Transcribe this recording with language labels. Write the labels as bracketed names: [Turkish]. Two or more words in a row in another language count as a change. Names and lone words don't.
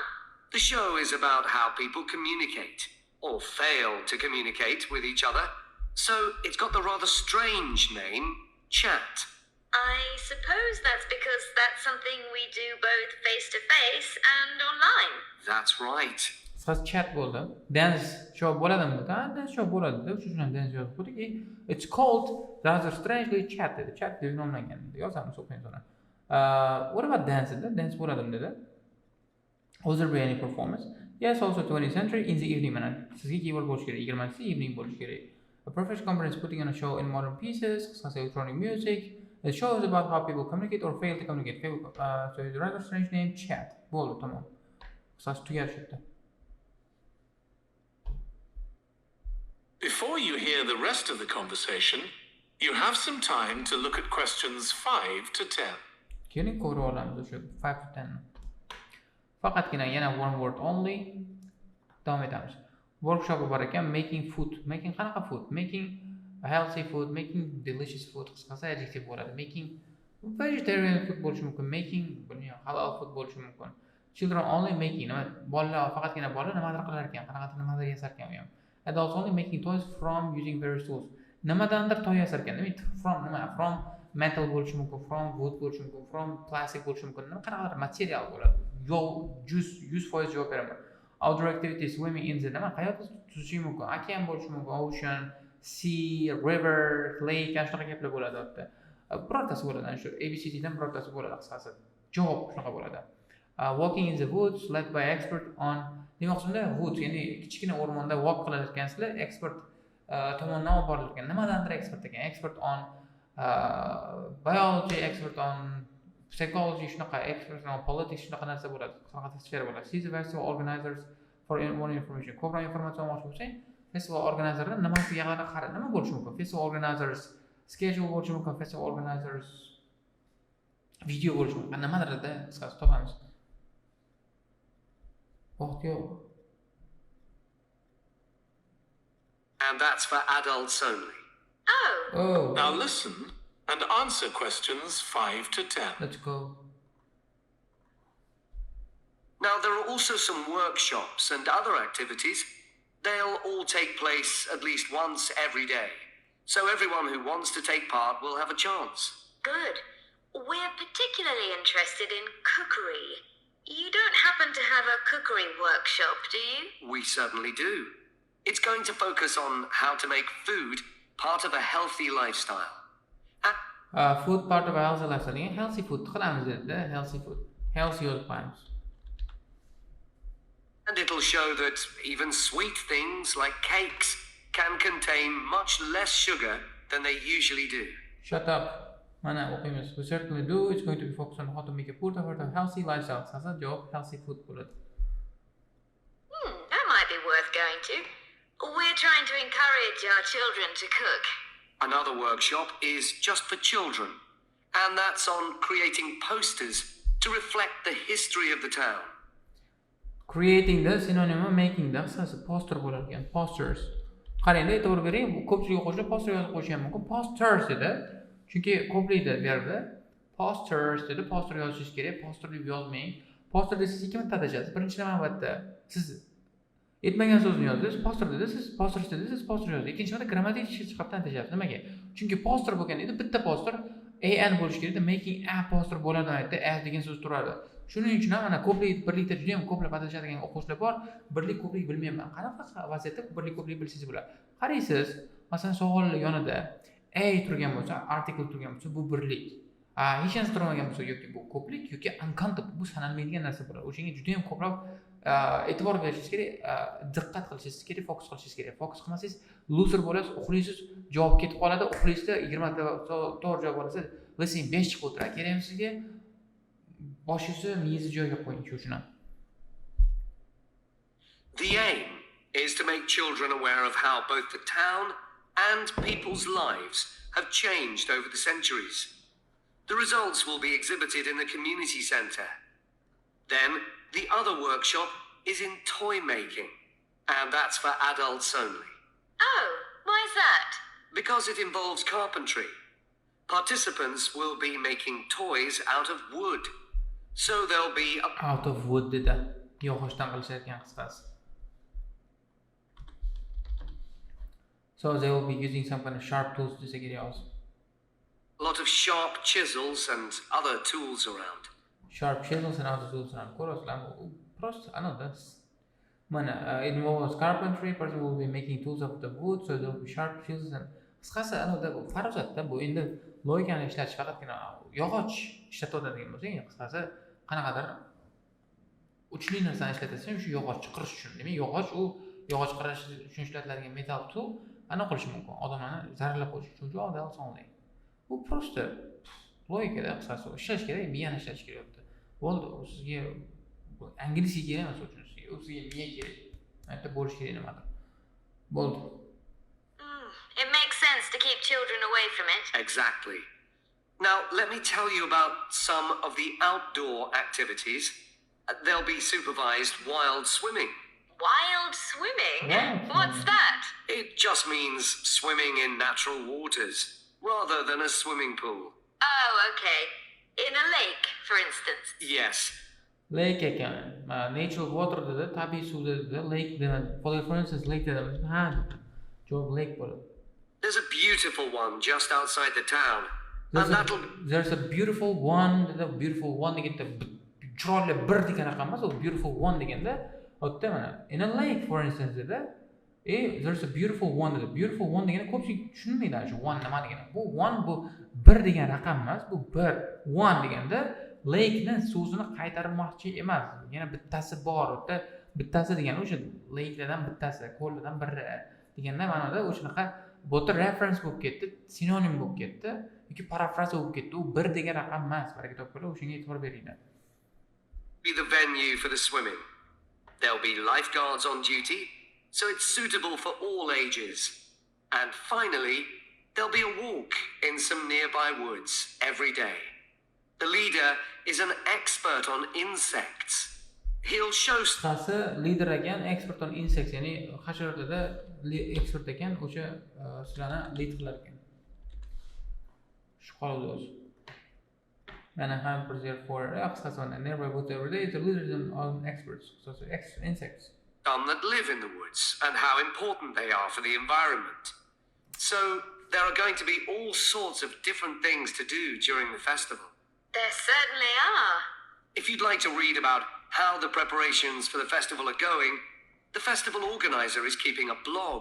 [English] The show is about how people communicate, or fail to communicate with each other, So it's got the rather strange name, chat. I suppose that's because that's something we do both face to face and online. That's right. [Uzbek] Qisqasi chat bo'ldi. [English] Dance show [Uzbek] bo'ladimi dedi. Ha, [English] dance show [Uzbek] bo'ladi deb shu bilan dance yozib qo'ydiki, [English] it's called rather strangely chat dedi. [Uzbek] Chat deb nomlangan dedi. Yozamiz o'qiymiz uni. [English] What about dance [Uzbek] dedi. Dance bo'ladimi dedi. [English] Was there be any performance? Yes, also 20th century in the evening mana. [Uzbek] Sizga keyword bo'lish kerak. [English] 20th evening [Uzbek] bo'lish kerak. [English] A professional company is putting on a show in modern pieces, qisqasi electronic music. The show is about how people communicate or fail to communicate. So it's a rather strange name, chat. [Uzbek] Bo'ldi, tamom. Qisqasi tugadi shu yerda. [English] Before you hear the rest of the conversation, you have some time to look at questions 5 to 10. [Uzbek] Keling ko'rib olamiz o'sha [English] 5 to 10. [Uzbek] Faqatgina yana [English] one word only. [Uzbek] Davom etamiz. Workshop bor ekan, [English] making food. Making qanaqa food? Making healthy food, making delicious food. [Uzbek] Qisqasi adjective bo'ladi. [English] Making vegetarian food [Uzbek] bo'lishi mumkin. [English] Making halal food [Uzbek] bo'lishi mumkin. [English] Children only making. [Uzbek] Bolalar faqatgina bolalar nimadir qilar ekan, nimadir yasar ekan u ham. [English] Adults only making toys from using various tools. [Uzbek] Nimadandir toy yasar ekan. Demak, from nima? [English] From metal [Uzbek] bo'lishi mumkin, [English] from wood [Uzbek] bo'lishi mumkin, [English] from plastic [Uzbek] bo'lishi mumkin. Qanaqadir material bo'ladi. Yo'q, 100% javob beraman. [English] Outdoor activities, swimming in the nima? [Uzbek] Qayerda tuzishi mumkin? Okean bo'lishi mumkin, [English] ocean, sea, river, lake, [Uzbek] ana shunaqa gaplar bo'ladi albatta. Birortasi bo'ladi, ana shu ABCD dan birortasi bo'ladi qisqasi. Javob shunaqa bo'ladi. [English] Walking in the woods led by expert on [Uzbek] demoqchimda woods, ya'ni kichkina o'rmonda walk qilayotgansizlar, expert tomonidan olib borilayotgan. Nimadandir expert ekan. [English] Expert on biology, expert on psychology, shunaqa expert on politics, [Uzbek] shunaqa narsa bo'ladi. Shunaqa tashkilotlar bo'ladi. [English] See the festival organizers for more information. [Uzbek] Ko'proq informatsiya olmoqchi bo'lsang, festival organizerlar nimasiga qarab nima bo'lishi mumkin? [English] Festival organizers schedule [Uzbek] bo'lishi mumkin, [English] festival organizers video [Uzbek] bo'lishi mumkin. Nimadirda qisqasi topamiz. Vaqt yo'q. [English] And that's for adults only. Oh. Now listen and answer questions 5 to 10. Let's go. Now, there are also some workshops and other activities. They'll all take place at least once every day. So everyone who wants to take part will have a chance. Good. We're particularly interested in cookery. You don't happen to have a cookery workshop, do you? We certainly do. It's going to focus on how to make food part of a healthy lifestyle. Food part of a healthy lifestyle. Healthy food [Uzbek] qilamiz dedi, [English] healthy food. Healthy [Uzbek] yozib qo'yamiz. [English] And it'll show that even sweet things like cakes can contain much less sugar than they usually do. Shut up. [Uzbek] Mana o'qiymiz. [English] We certainly do. It's going to be focused on how to make a food part of a healthy lifestyle. [Uzbek] Qisqasi javob [English] healthy food [Uzbek] bo'ladi. [English] That might be worth going to. We're trying to encourage our children to cook. Another workshop is just for children, and that's on creating posters to reflect the history of the town. Creating the synonym making the qisqasi poster [Uzbek] bo'lar ekan. [English] Posters. [Uzbek] Qarangda e'tibor bering, ko'pchilik o'quvchilar poster yozib qo'yishi ham mumkin. Posters dedi. Chunki ko'plikda verbi posters dedi. Poster yozishingiz kerak. Poster deb yozmang. Poster deb siz ikki marta atashasiz. Birinchi navbatda siz aytmagan so'zni yozdingiz, poster dedi, siz poster dedi, siz poster yozdingiz. Ikkinchi marta grammatik jihatdan atashasiz. Nimaga? Chunki poster bo'lganda bitta poster an bo'lishi kerak edi. [English] Making a poster [Uzbek] bo'ladi aytdi, as degan so'z turadi. Shuning uchun ham mana ko'plik birlikda juda ham ko'plab atashadigan o'quvchilar bor. Birlik ko'plik bilmayman. Qanaqa vaziyatda birlik ko'plik bilsangiz bo'ladi. Qaraysiz, masalan, savol yonida a turgan bo'lsa, article turgan bo'lsa, bu birlik. Hech narsa turmagan bo'lsa yoki bu ko'plik yoki uncountable, bu sanalmaydigan narsa bo'ladi. O'shanga juda ham ko'proq e'tibor berishingiz kerak, diqqat qilishingiz kerak, fokus qilishingiz kerak. Fokus qilmasangiz loser bo'lasiz, uxlaysiz, javob ketib qoladi. Uxlaysizda 20 ta to'g'ri javob olasiz, lekin 5 chiqib o'tiradi. Kerakmi sizga? Boshingizni miyizni joyiga qo'ying shu uchun. [English] The aim is to make children aware of how both the town and people's lives have changed over the centuries. The results will be exhibited in the community centre. Then, the other workshop is in toy making, and that's for adults only. Oh, why is that? Because it involves carpentry. Participants will be making toys out of wood. So there'll be a... Out of wood dedi. [Uzbek] Yog'ochdan qilishayotgan qisqasi. [English] So they will be using some kind of sharp tools to say it also. A lot of sharp chisels and other tools around. Sharp chisels and other tools around. Просто another. It involves carpentry. Person will be making tools of the wood, so there will be sharp chisels and. [Uzbek] Qisqasi anada bu farqda bu endi logikani ishlatish faqatgina yog'och ishlatadigan bo'lsang, qisqasi qanaqadir uchli narsani ishlatasan, shu yog'ochni qirish uchun. Demak, yog'och u yog'och qirish uchun ishlatiladigan metal tool ana qilish mumkin. Odamlarni zararlab qo'yish uchun juda osonlik. Bu просто logikada qisqasi ishlash kerak, miyani ishlatish kerak. Bo'ldi, u sizga anglizcha kerak emas uchun sizga, u sizga miya kerak. Aytib bo'lish kerak nimadir. Bo'ldi. [English] It makes sense to keep children away from it. Exactly. Now, let me tell you about some of the outdoor activities. They'll be supervised wild swimming. Wild swimming? Wild What's that? It just means swimming in natural waters, rather than a swimming pool. Oh, okay. In a lake, for instance. Yes. [Uzbek] Lake ekan. [English] Natural water [Uzbek] dedi, tabiiy suv dedi, lake dedi. [English] For instance, [Uzbek] lake dedi. Ha. Javob lake bo'ladi. [English] There's a beautiful one just outside the town. There's a beautiful one, the beautiful one [Uzbek] deganda chiroyli bir degan raqam emas, [English] u beautiful one [Uzbek] deganda, o'tda mana [English] in a lake for instance dedi. There's a beautiful one dedi. [Uzbek] Beautiful one deganda ko'pchilik tushunmaydi shu one nima degani. Bu one bu bir degan raqam emas, bu bir. One deganda lake-ni so'zini qaytarmoqchi emas. Yana bittasi bor, o'tda bittasi degani o'sha lake-lardan bittasi, ko'llardan biri deganda ma'noda o'shanaqa bo'ta reference bo'lib ketdi, sinonim bo'lib ketdi, yoki parafraza bo'lib ketdi. U bir degan raqam emas. Baraka topinglar, o'shanga e'tibor beringlar. [English] Be the venue for the swimming. There'll be lifeguards on duty, so it's suitable for all ages. And finally, there'll be a walk in some nearby woods every day. The leader is an expert on insects. He'll show Qisqasi leader ekan, expert on insects, [Uzbek] ya'ni hasharotlarda expert ekan, o'sha sizlarni lead qilar ekan. Shu qoldi o'zi. Mana ham [English] for qisqasi mana nearby woods every day, the leaders on experts, so insects. That live in the woods and how important they are for the environment. So there are going to be all sorts of different things to do during the festival. There certainly are. If you'd like to read about how the preparations for the festival are going, the festival organizer is keeping a blog.